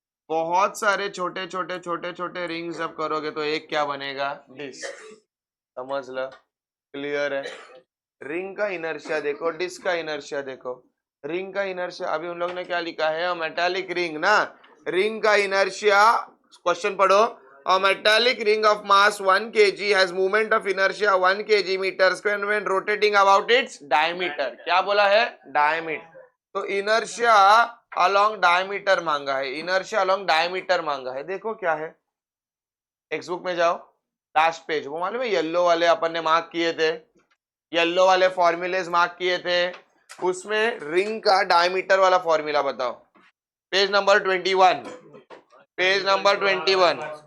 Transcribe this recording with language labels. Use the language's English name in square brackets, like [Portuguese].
[Hindi] बहुत सारे छोटे छोटे छोटे छोटे रिंग्स जब करोगे तो एक क्या बनेगा? डिस्क। समझ लो, क्लियर है? रिंग का इनर्शिया देखो, डिस्क का इनर्शिया देखो। रिंग का इनर्शिया, अभी उन लोग ने क्या लिखा है? मेटालिक रिंग ना, रिंग का इनर्शिया, क्वेश्चन पढ़ो, [English] A metallic ring of mass 1 kg has movement of inertia 1 kg meter square when rotating about its diameter. [Hindi] क्या बोला है? Diameter. तो inertia along diameter मांगा है, inertia along diameter मांगा है. देखो क्या है, टेक्स्ट बुक में जाओ, लास्ट पेज. वो मालूम है येलो वाले अपन ने मार्क किए थे, येलो वाले फॉर्मूलेज मार्क किए थे, उसमें रिंग का डायमीटर वाला फॉर्मूला बताओ. Page number 21, page number 21.